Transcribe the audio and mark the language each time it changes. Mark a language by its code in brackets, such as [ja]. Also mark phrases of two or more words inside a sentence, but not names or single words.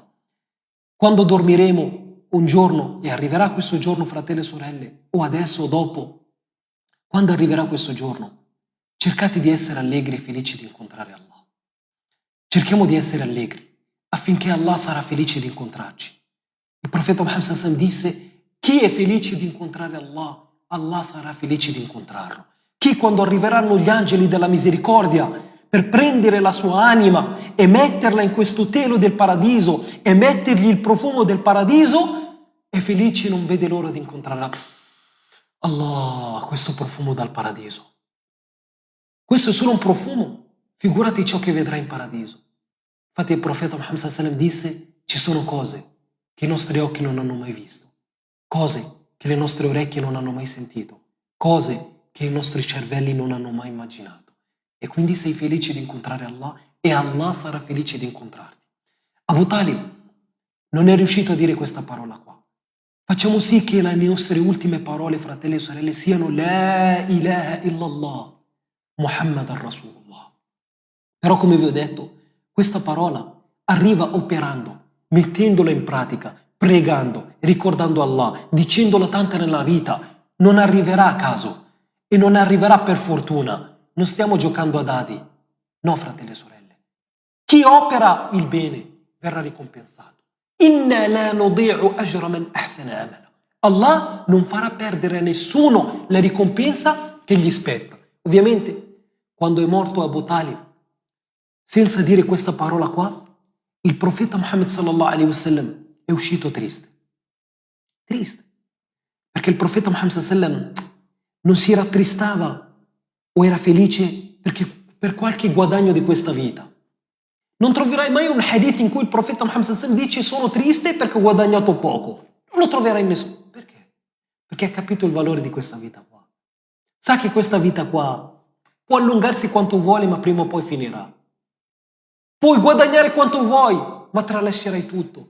[it] Quando dormiremo un giorno, e arriverà questo giorno, fratelli e sorelle, o adesso o dopo, quando arriverà questo giorno, cercate di essere allegri e felici di incontrare Allah. Cerchiamo di essere allegri affinché Allah sarà felice di incontrarci. Il profeta Muhammad [ar] صلى الله عليه وسلم [it] disse, chi è felice di incontrare Allah, Allah sarà felice di incontrarlo. Chi, quando arriveranno gli angeli della misericordia per prendere la sua anima e metterla in questo telo del paradiso e mettergli il profumo del paradiso, è felice e non vede l'ora di incontrare Allah, questo profumo dal paradiso. Questo è solo un profumo, figurati ciò che vedrà in paradiso. Infatti il profeta Muhammad [ar] صلى الله عليه وسلم [it] disse, ci sono cose che i nostri occhi non hanno mai visto, cose che le nostre orecchie non hanno mai sentito, cose che i nostri cervelli non hanno mai immaginato. E quindi sei felice di incontrare Allah e Allah sarà felice di incontrarti. Abu Talib non è riuscito a dire questa parola qua. Facciamo sì che le nostre ultime parole, fratelli e sorelle, siano [ar] لا إله إلا الله محمد رسول الله. [it] Però come vi ho detto, questa parola arriva operando, mettendola in pratica, pregando, ricordando Allah, dicendola tanta nella vita. Non arriverà a caso e non arriverà per fortuna. Non stiamo giocando a dadi. No, fratelli e sorelle. Chi opera il bene verrà ricompensato. [ar] إنا لا نضيع أجر من أحسن عملا. [it] Allah non farà perdere a nessuno la ricompensa che gli spetta. Ovviamente, quando è morto Abu Talib, senza dire questa parola qua, il profeta Muhammad [ar] صلى الله عليه وسلم [it] è uscito triste. Triste. Perché il profeta Muhammad [ar] صلى الله عليه وسلم [it] non si rattristava o era felice per qualche guadagno di questa vita. Non troverai mai un hadith in cui il profeta Muhammad [ar] صلى الله عليه وسلم [it] dice sono triste perché ho guadagnato poco. Non lo troverai in nessuno. Perché? Perché ha capito il valore di questa vita qua. Sa che questa vita qua può allungarsi quanto vuole, ma prima o poi finirà. Puoi guadagnare quanto vuoi, ma tralascerai tutto.